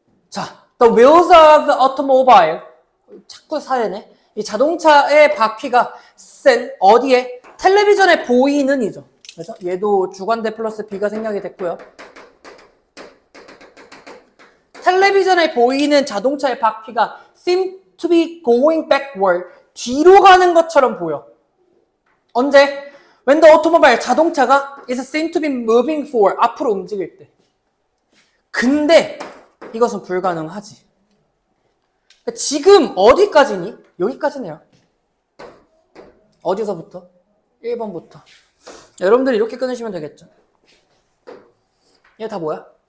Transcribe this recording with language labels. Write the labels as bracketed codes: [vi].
[ko] 자, [en] the wheels of the automobile. [ko] 자꾸 사례네. 이 자동차의 바퀴가 센 어디에? 텔레비전에 보이는 이죠. 그래서 얘도 주관대 플러스 B가 생략이 됐고요. 텔레비전에 보이는 자동차의 바퀴가 seem to be going backward. 뒤로 가는 것처럼 보여. 언제? [en] When the automobile, [ko] 자동차가 [en] is seen to be moving forward. [ko] 앞으로 움직일 때. 근데 이것은 불가능하지. 지금 어디까지니? 여기까지네요. 어디서부터? 1번부터. 여러분들이 이렇게 끊으시면 되겠죠. 얘 다 뭐야?